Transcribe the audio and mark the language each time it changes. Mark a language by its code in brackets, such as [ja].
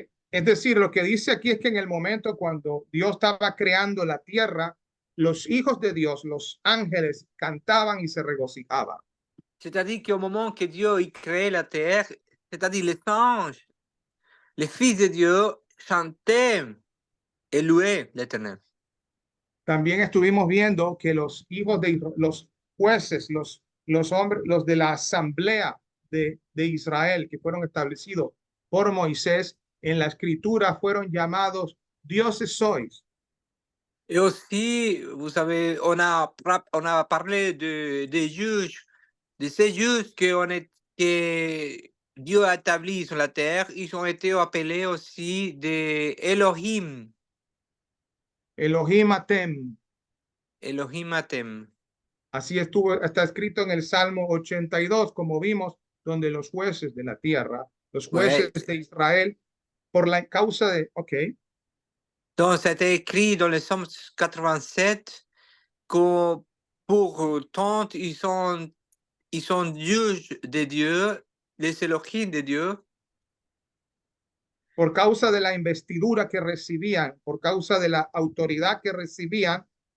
[es] Es decir, lo que dice aquí es que en el momento cuando Dios estaba creando la tierra, los hijos de Dios, los ángeles, cantaban y se regocijaban. [fr] C'est-à-dire qu'au moment que Dieu il créait la terre, c'est-à-dire les anges, les fils de Dieu chantaient et louaient l'Éternel. [es] También estuvimos viendo que los hijos de los jueces, los hombres, los de la asamblea de Israel que fueron establecidos por Moisés en la escritura fueron llamados dioses sois. [fr] Et aussi, vous savez, on a parlé des juges, de ces juges que Dieu a établis sur la terre. Ils ont été appelés aussi des Elohim, [he] Elohim Atem. Elohim Atem. [es] Así está escrito en el Salmo 82, como vimos, donde los jueces de la tierra, los jueces [fr] Ouais. [es] de Israel, por la causa de, ok, [fr] Donc, ça a été écrit dans le Psaume 87 que Pourtant, ils sont juges de Dieu, les Elohim de Dieu, [es] por causa de la investidura que recibían, por causa de la autoridad que recibían,